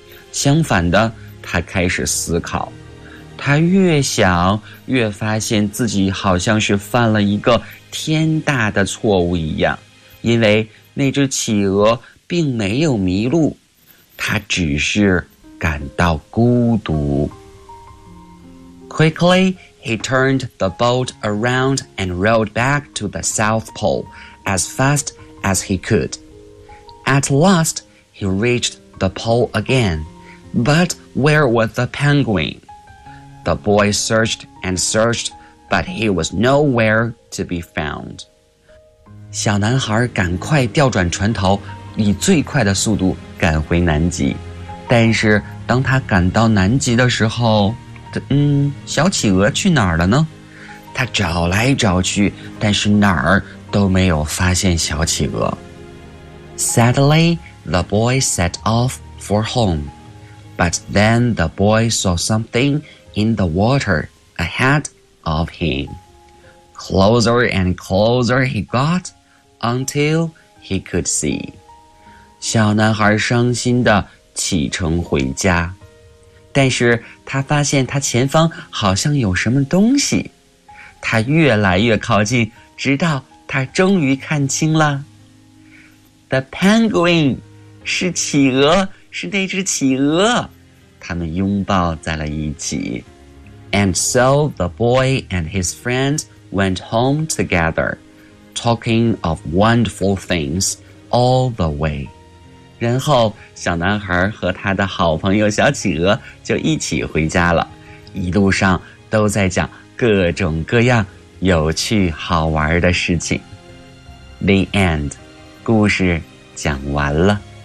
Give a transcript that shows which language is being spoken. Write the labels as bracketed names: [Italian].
[Chinese] 相反的，他开始思考，他越想越发现自己好像是犯了一个天大的错误一样，因为那只企鹅并没有迷路，他只是感到孤独。 [English] Quickly, he turned the boat around and rowed back to the South Pole as fast as he could. At last, he reached the pole againBut where was the penguin? The boy searched and searched, but he was nowhere to be found. [Chinese] 小男孩赶快调转船头，以最快的速度赶回南极。但是当他赶到南极的时候，小企鹅去哪儿了呢？他找来找去，但是哪儿都没有发现小企鹅。 [English] Sadly, the boy set off for home. But then the boy saw something in the water ahead of him. Closer and closer he got until he could see. [Chinese] 小男孩伤心地启程回家，但是他发现他前方好像有什么东西。他越来越靠近，直到他终于看清了。 The penguin 是企鹅，是那只企鹅。他们拥抱在了一起。 [English] And so the boy and his friends went home together, talking of wonderful things all the way. [Chinese] 然后小男孩和他的好朋友小企鹅就一起回家了，一路上都在讲各种各样有趣好玩的事情。 The end. 故事讲完了。